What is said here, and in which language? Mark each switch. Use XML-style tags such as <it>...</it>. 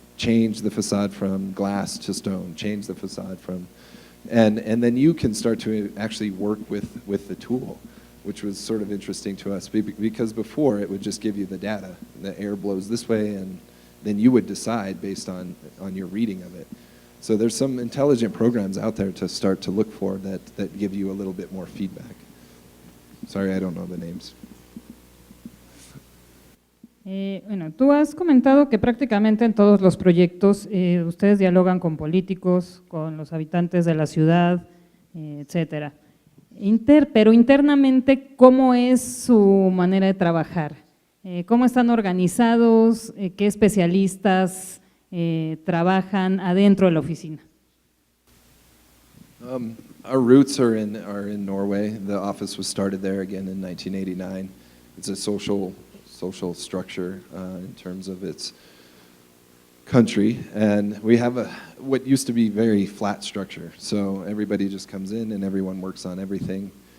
<en>Change the facade from glass to stone, change the facade from, and then you can start to actually work with the tool, which was sort of interesting to us, because before it would just give you the data. The air blows this way, and then you would decide based on your reading of it. So there's some intelligent programs out there to start to look for that give you a little bit more feedback. Sorry, I don't know the names.</en> <es>Bueno, tú has comentado que prácticamente en todos los proyectos ustedes dialogan con políticos, con los habitantes de la ciudad, etcétera. Pero internamente, ¿cómo es su manera de trabajar? ¿Cómo están organizados? ¿Qué especialistas trabajan adentro de la oficina?</es> <en>Our roots are in Norway. The office was started there again in 1989. It's a social structure in terms of its country, and we have what used to be very flat structure. So everybody just comes in and everyone works on everything.</en>